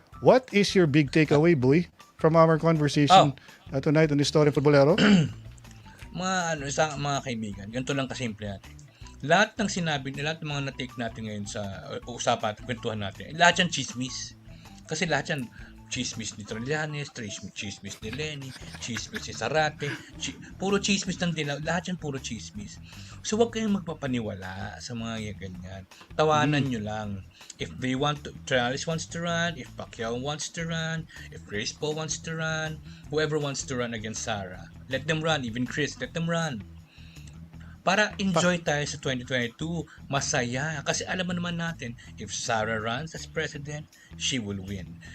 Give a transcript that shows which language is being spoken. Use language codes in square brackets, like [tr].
[en] What is your big takeaway, boy, from our conversation tonight on Istoryang Futbolero? [tl] Mga kaibigan, ganito lang kasimple natin. Lahat ng sinabi, lahat ng mga na-take natin ngayon sa usapan at kwentuhan natin, lahat yan chismis. Kasi lahat yan chismis ni Trillanes, chismis ni Leni, chismis ni Sarate, puro chismis ng dilaw, lahat yan puro chismis. So wag kayong magpapaniwala sa mga ganyan. Tawanan nyo lang. [en] If they Trillanes wants to run, if Pacquiao wants to run, if Grace Paul wants to run, whoever wants to run against Sarah, let them run. Even Chris, let them run. [tl] Para enjoy tayo sa 2022, masaya. Kasi alam mo naman natin, [en] if Sarah runs as president, she will win.